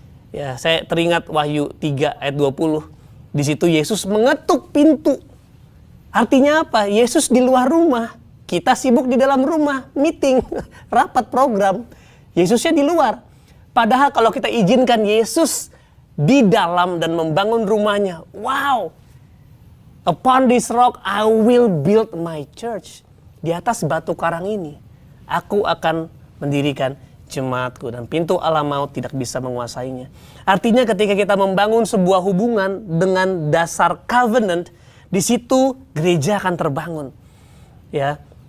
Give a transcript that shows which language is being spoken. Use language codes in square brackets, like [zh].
[id] Ya, saya teringat Wahyu 3 ayat 20. Di situ Yesus mengetuk pintu. Artinya apa? Yesus di luar rumah, kita sibuk di dalam rumah, meeting, rapat program. Yesusnya di luar. Padahal kalau kita izinkan Yesus di dalam dan membangun rumahnya, wow! [en] Upon this rock I will build my church. [id] Di atas batu karang ini, aku akan mendirikan jemaatku dan pintu alam maut tidak bisa menguasainya. Artinya ketika kita membangun sebuah hubungan dengan dasar covenant, di situ gereja akan terbangun. Ya.